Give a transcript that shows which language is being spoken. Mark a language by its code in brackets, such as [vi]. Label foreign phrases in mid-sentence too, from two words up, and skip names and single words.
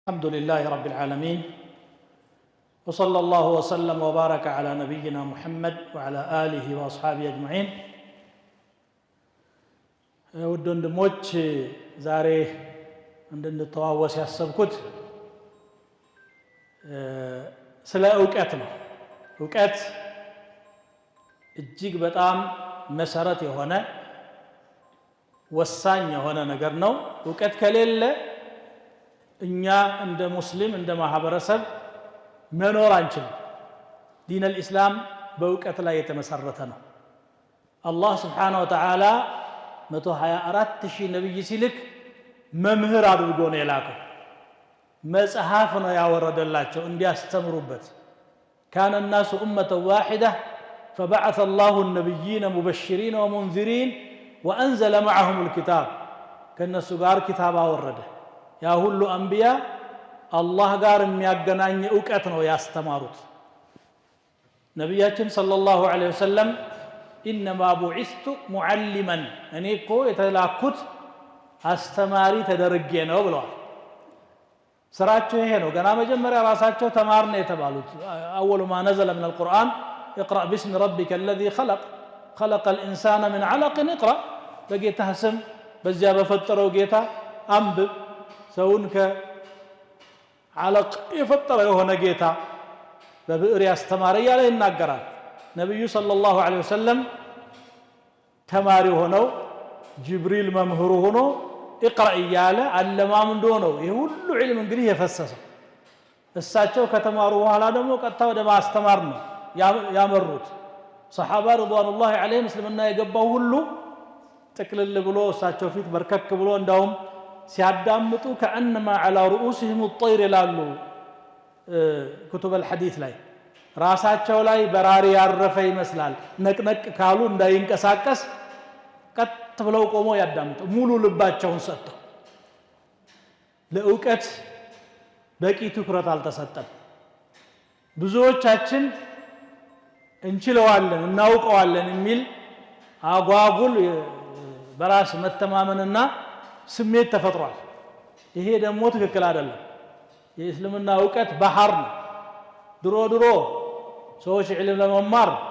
[ar] الحمد لله رب العالمين وصلى الله وسلم وبارك على نبينا محمد وعلى آله وأصحابه أجمعين [am] ውድ ወንድሞች ዛሬ እንድንተዋወስ ያሰብኩት ስለ ዕውቀት ነው። ዕውቀት እጅግ በጣም መሰረት የሆነ ወሳኝ የሆነ ነገር ነው። ዕውቀት ከሌለ እኛ እንደ ሙስሊም እንደ ማህበረሰብ መኖር አንችልም። [ar] دين الاسلام [am] በዕውቀት ላይ የተመሰረተ ነው። አላህ [ar] سبحانه وتعالى [am] 124,000 ነብይ ሲልክ መምህር አድርጎ ነው የላከው። መጽሐፍ ነው ያወረደላቸው እንዲያስተምሩበት። [ar] كان الناس أمة واحدة فبعث الله النبيين مبشرين ومنذرين وأنزل معهم الكتاب كالناس [am] ጋር كتاب አወረደ። ያ ሁሉ አንቢያ አላህ ጋር የሚያገናኝ ዕውቀት ነው ያስተማሩት። ነብያችን [ar] صلى الله عليه وسلم إنما بعثت معلما [am] እኔ እኮ የተላኩት አስተማሪ ተደርጌ ነው ብለዋል። ስራቸው ይሄ ነው። ገና መጀመሪያ ራሳቸው ተማር ነው የተባሉት። [ar] أول ما نزل من القرآن اقرأ باسم ربك الذي خلق الإنسان من علق اقرأ [am] በጌታህ ስም በዚያ በፈጠረው ጌታ አንብብ። ሰውን ከዓለቅ የፈጠረ የሆነ ጌታ በብዕር ያስተማረ እያለ ይናገራል። ነቢዩ [ar] صلى الله عليه وسلم [am] ተማሪ ሆነው ጅብሪል መምህሩ ሆኖ اقرأ እያለ አለማምዶ ነው ይህ ሁሉ ዒልም እንግዲህ የፈሰሰው። እሳቸው ከተማሩ በኋላ ደግሞ ቀጥታ ወደ ማስተማር ነው ያመሩት። ሰሐባ [ar] رضوان الله عليهم [am] እስልምና የገባው ሁሉ ጥቅልል ብሎ እሳቸው ፊት በርከክ ብሎ እንዳውም ሲያዳምጡ [ar] كأنما على رؤوسهم الطير [am] ይላሉ [ar] كتب الحديث [am] ላይ ራሳቸው ላይ በራሪ ያረፈ ይመስላል። ነቅነቅ ካሉ እንዳይንቀሳቀስ ቀጥ ብለው ቆመው ያዳምጡ ሙሉ ልባቸውን ሰጥተው። ለዕውቀት በቂ ትኩረት አልተሰጠም። ብዙዎቻችን እንችለዋለን እናውቀዋለን የሚል አጓጉል በራስ መተማመንና ስሜት ተፈጥሯል። ይሄ ደግሞ ትክክል አይደለም። የእስልምና ዕውቀት ባህር ነው። ድሮ ሰዎች ዒልም ለመማር